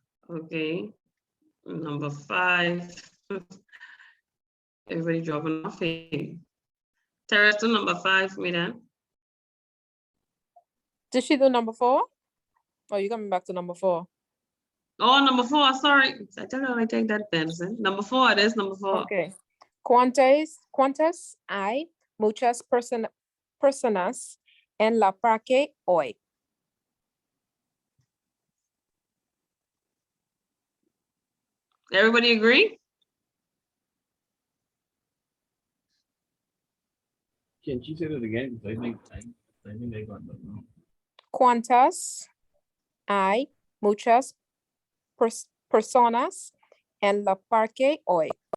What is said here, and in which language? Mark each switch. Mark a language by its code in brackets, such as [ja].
[en] Okay, number 5. Everybody dropping off here. Terrace, do number 5 for me then. Did she do number 4? Or you coming back to number 4? Oh, number 4, sorry. I tell you, I take that Benson. Number 4, it is number 4. [es] Okay. ¿Cuántas hay? Muchas personas en la parque hoy. [en] Everybody agree? Can she say that again? 'Cause I think they got that wrong. [es] ¿Cuántas hay? Muchas personas en la parque hoy.